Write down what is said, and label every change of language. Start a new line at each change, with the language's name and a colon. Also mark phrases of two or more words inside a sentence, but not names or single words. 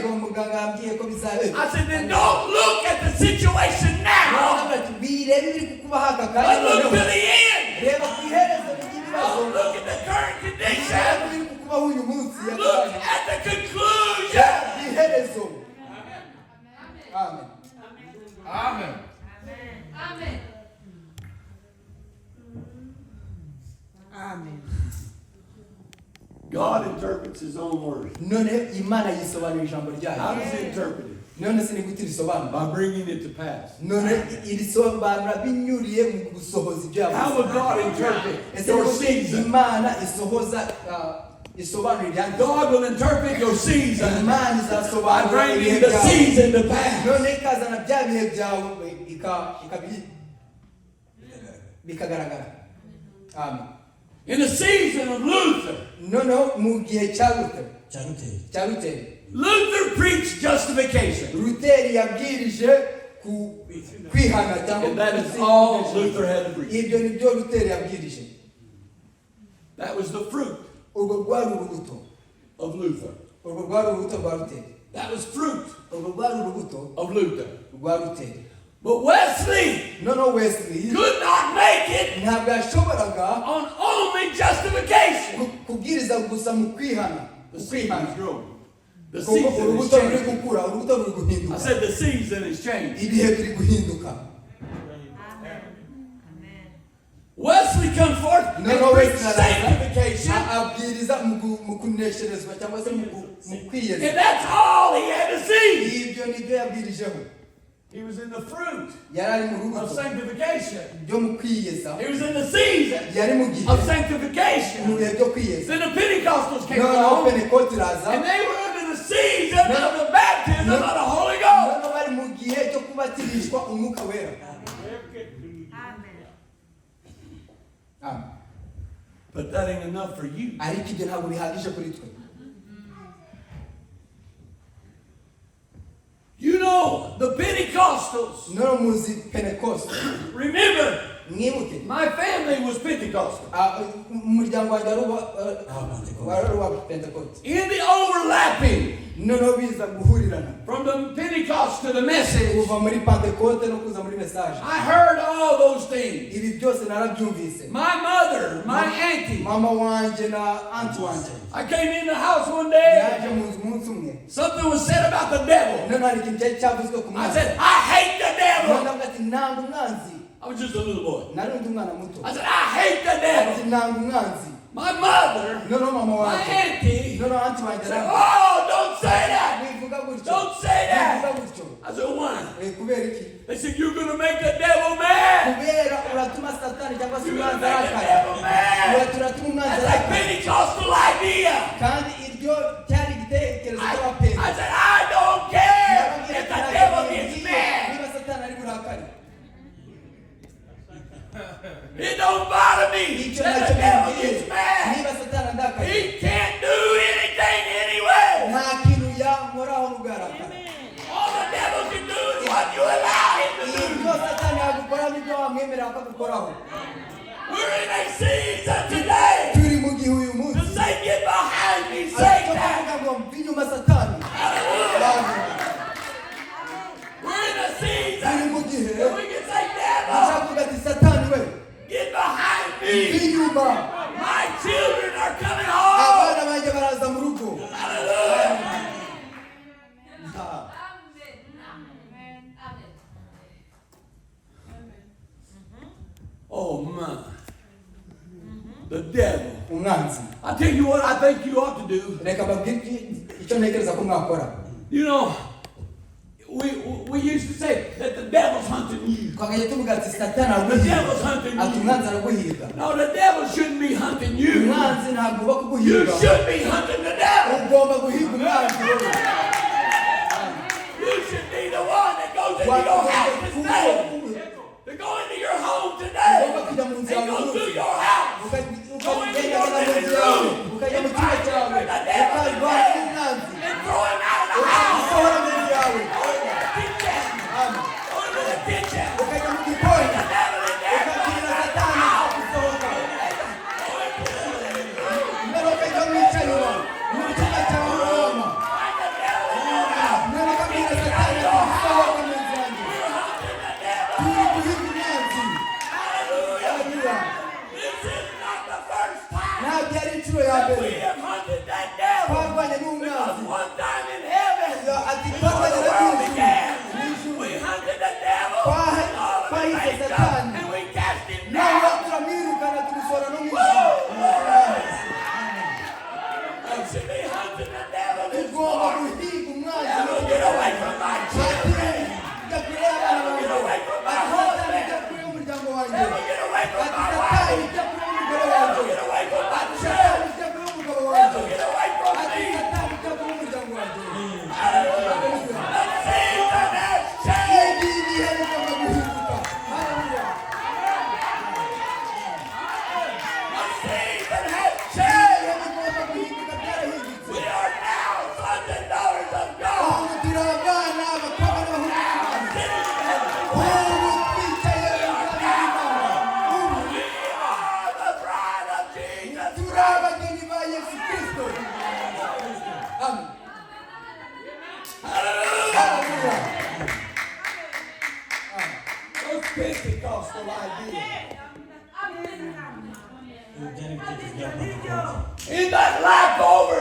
Kinyarwanda: yego umuganga yambwiye ko bizaba.
English: I said, then don't look at the situation now,
Kinyarwanda: Aravuga ati birebe ibiri kukubaho aka
English: but
Kinyarwanda: kanya
English: look to
Kinyarwanda: noneho
English: the end.
Kinyarwanda: reba ku iherezo ry'ibibazo.
English: Don't look at the current
Kinyarwanda: Reba
English: condition.
Kinyarwanda: ibiri kukubaho uyu munsi
English: Look at the conclusion.
Kinyarwanda: iherezo. Amen.
English: Amen. Amen. God interprets his own word.
Kinyarwanda: None Imana yisobanura ijambo
English: How
Kinyarwanda: ryayo.
English: does he interpret it?
Kinyarwanda: None se ni gute risobanura?
English: By bringing it to pass.
Kinyarwanda: None irisobanura binyuriye mu gusohoza ibyo
English: How
Kinyarwanda: yavuze.
English: would God interpret
Kinyarwanda: Ese
English: your
Kinyarwanda: ni
English: season?
Kinyarwanda: Imana isohoza isobanura ibyanjye.
English: God will interpret your season
Kinyarwanda: Imana
English: by
Kinyarwanda: izasobanura
English: bringing
Kinyarwanda: ibihe
English: the
Kinyarwanda: byawe.
English: season to pass.
Kinyarwanda: None ikazana bya bihe byawe bikagaragara.
English: Amen. In the season of Luther,
Kinyarwanda: Noneho mu gihe cya Luther, cyaruteye
English: Luther preached justification.
Kinyarwanda: Luther yabwirije kwihana cyangwa
English: And that is all Luther had to preach.
Kinyarwanda: ibyo ni byo Luther yabwirije.
English: That was the fruit
Kinyarwanda: Urwo rwari urubuto.
English: of Luther.
Kinyarwanda: Urwo rwari urubuto rwa Luther.
English: That was fruit
Kinyarwanda: Urwo rwari urubuto
English: of Luther.
Kinyarwanda: rwa Luther.
English: But Wesley
Kinyarwanda: Noneho Wesley
English: could not make it
Kinyarwanda: ntabwo yashoboraga
English: on only justification.
Kinyarwanda: kubwiriza gusa mu kwihana.
English: The season is growing. The
Kinyarwanda: Kuko
English: season is
Kinyarwanda: urubuto ruri
English: changing.
Kinyarwanda: gukura, urubuto ruri
English: I
Kinyarwanda: guhinduka.
English: said the season is changing.
Kinyarwanda: Ibihe biri guhinduka.
English: Wesley come forth and
Kinyarwanda: Noneho
English: preach
Kinyarwanda: Wesley
English: sanctification.
Kinyarwanda: abwiriza mu kunesherezwa cyangwa se mu kwiyeza.
English: And that's all he had to see.
Kinyarwanda: Ibyo ni byo yabwirijeho.
English: He was in the fruit
Kinyarwanda: Yari ari mu
English: of
Kinyarwanda: rubuto
English: sanctification.
Kinyarwanda: byo mu kwiyeza.
English: He was in the season
Kinyarwanda: Yari mu gihe
English: of
Kinyarwanda: mu
English: sanctification.
Kinyarwanda: bihe byo kwiyeza.
English: Then the Pentecostals came
Kinyarwanda: Noneho
English: along,
Kinyarwanda: Pentecote iraza.
English: and they were under the season of the baptism of the Holy Ghost.
Kinyarwanda: Noneho bari mu gihe cyo kubatirishwa umwuka wera.
English: Amen. But that ain't enough for you.
Kinyarwanda: Ariko ibyo ntabwo bihagije kuri twe.
English: You know, the Pentecostals,
Kinyarwanda: Noneho muzi Pentecote.
English: remember,
Kinyarwanda: Mwibuke.
English: my family was Pentecostal.
Kinyarwanda: Umuryango wanjye wari uwa Pentecote.
English: In the overlapping
Kinyarwanda: noneho biza guhurirana
English: From the Pentecost to the message,
Kinyarwanda: kuva muri Pentecote no kuza muri message.
English: I heard all those things.
Kinyarwanda: Ibi byose narabyumvise.
English: My mother, my auntie.
Kinyarwanda: Mama wanje na auntie wanje
English: I came in the house one day.
Kinyarwanda: yaje mu nzu umunsi umwe.
English: Something was said about the devil.
Kinyarwanda: Noneho hari ikintu cyari cyavuzwe ku
English: I
Kinyarwanda: mwana.
English: said, I hate the devil.
Kinyarwanda: Noneho ati nanga umwanzi.
English: I was just a little boy.
Kinyarwanda: Nari undi mwana muto.
English: I said, I hate the devil.
Kinyarwanda: Ati nanga umwanzi.
English: My mother,
Kinyarwanda: Noneho mama
English: my
Kinyarwanda: wanje.
English: auntie,
Kinyarwanda: Noneho auntie wanje
English: said,
Kinyarwanda: aravuga.
English: oh, don't say that.
Kinyarwanda: Wivuga gutyo.
English: Don't say that.
Kinyarwanda: Wivuga gutyo.
English: I said, why?
Kinyarwanda: Kubera iki?
English: They said, you're going to make the devil mad.
Kinyarwanda: Kubera uratuma satani cyangwa se
English: You're going to
Kinyarwanda: umwanzi
English: make the
Kinyarwanda: arakara.
English: devil mad.
Kinyarwanda: Uratuma umwanzi
English: That's like
Kinyarwanda: arakara.
English: Pentecostal idea.
Kinyarwanda: Kandi iryo cyari igitekerezo cy'abapenzi.
English: I said, I don't care if the devil gets mad.
Kinyarwanda: Niba satani ari burakare.
English: It don't bother me
Kinyarwanda: Icyo
English: that
Kinyarwanda: nacyo
English: the devil
Kinyarwanda: bimbwiye.
English: gets mad.
Kinyarwanda: Niba satani andakaye.
English: He can't do anything anyway.
Kinyarwanda: Nta kintu yamukoraho n'ugarakara.
English: All the devil can do is what you allow him to do.
Kinyarwanda: Ibyo satani yagukoraho n'ibyo wamwemerera akagukoraho.
English: We're in a season today
Kinyarwanda: Turi mu gihe uyu
English: to
Kinyarwanda: munsi.
English: say, get behind me,
Kinyarwanda: Ariko
English: Satan.
Kinyarwanda: kuvuga ngo mva inyuma satani.
English: We're in a
Kinyarwanda: Turi
English: season
Kinyarwanda: mu gihe
English: that we can say, devil,
Kinyarwanda: uzavuga ati satani we
English: get behind
Kinyarwanda: mva
English: me.
Kinyarwanda: inyuma.
English: My children are coming home.
Kinyarwanda: Abana banjye baraza mu rugo.
English: Hallelujah. Oh man. The devil.
Kinyarwanda: Umwanzi.
English: I tell you what I think you ought to do.
Kinyarwanda: Reka mbabwire icyo ntekereza ko mwakora.
English: You know, we used to say that the devil's hunting you.
Kinyarwanda: Twakajya tuvuga ati satani
English: The
Kinyarwanda: araguhiga.
English: devil's hunting
Kinyarwanda: Ati
English: you.
Kinyarwanda: umwanzi araguhiga.
English: No, the devil shouldn't be hunting you.
Kinyarwanda: Umwanzi ntabwo uba
English: You
Kinyarwanda: kuguhiga.
English: should be hunting the devil.
Kinyarwanda: Ugomba guhiga umwanzi wowe.
English: You should be the one that goes into your house today. To go into your home today.
Kinyarwanda: Ugomba kujya mu nzu
English: And
Kinyarwanda: yawe
English: go through
Kinyarwanda: hose.
English: your house.
Kinyarwanda: Ukagenda mu nzu yawe. Ukajya mu cyumba cyawe. Ukarwanya umwanzi.
English: And throw him out of the house.
Kinyarwanda: Usohora mu nzu yawe.
English: Go into the kitchen. Go into the kitchen.
Kinyarwanda: Ukajya mu gikoni.
English: The devil in there.
Kinyarwanda: Ukabwira satani gusohoka. Mbere ukajya mu icyanyuma. Mu cyumba cyawe uroma.
English: Find the devil in your house.
Kinyarwanda: Mbere ukabwira satani gusohoka mu nzu yanjye.
English: You're hunting the devil.
Kinyarwanda: Turi guhiga umwanzi.
English: Hallelujah.
Kinyarwanda: Haleluya.
English: This is not the first time
Kinyarwanda: Ntabwo ari inshuro ya
English: that we
Kinyarwanda: mbere.
English: have hunted that devil.
Kinyarwanda: Twarwanye
English: Because
Kinyarwanda: n'umwanzi.
English: one time in heaven,
Kinyarwanda: Ati
English: before the
Kinyarwanda: twarwanye na
English: world
Kinyarwanda: Yesu.
English: began,
Kinyarwanda: N'ijuru.
English: we hunted the devil and all of his
Kinyarwanda: Twahise
English: angels,
Kinyarwanda: Satani.
English: and we cast him
Kinyarwanda: Nawe
English: down.
Kinyarwanda: turamwirukana tumusohora no mu Woo! ijuru.
English: You should be hunting the devil this
Kinyarwanda: Tugomba
English: morning.
Kinyarwanda: guhiga umwanzi.
English: Devil, get away from my children.
Kinyarwanda: Jya kure y'abana banjye.
English: Get away from my
Kinyarwanda: Ati
English: husband.
Kinyarwanda: satani jya kure y'umuryango wanjye.
English: Devil, get away from
Kinyarwanda: Ati
English: my
Kinyarwanda: satani
English: wife.
Kinyarwanda: jya kure y'umugore
English: Devil,
Kinyarwanda: wanjye.
English: get away from my
Kinyarwanda: Ati
English: church.
Kinyarwanda: satani jya kure y'umugabo
English: Devil,
Kinyarwanda: wanjye.
English: get away from
Kinyarwanda: Ati
English: me.
Kinyarwanda: satani jya kure y'umuryango wanjye.
English: The season has changed.
Kinyarwanda: Ibi bihe bigomba guhinduka. Haleluya.
English: The season has
Kinyarwanda: Ibihe
English: changed.
Kinyarwanda: bigomba guhinduka byarahindutse.
English: We are now sons and daughters of God.
Kinyarwanda: Ubu turi abana abakobwa n'abahungu b'Imana.
English: Sitting in heaven.
Kinyarwanda: Ubu twicaye imbere y'Imana. Ubu
English: We are the bride of Jesus
Kinyarwanda: turi
English: Christ.
Kinyarwanda: abageni ba Yesu Kristo. Amen. Haleluya.
English: Those Pentecostal ideas. In that leftover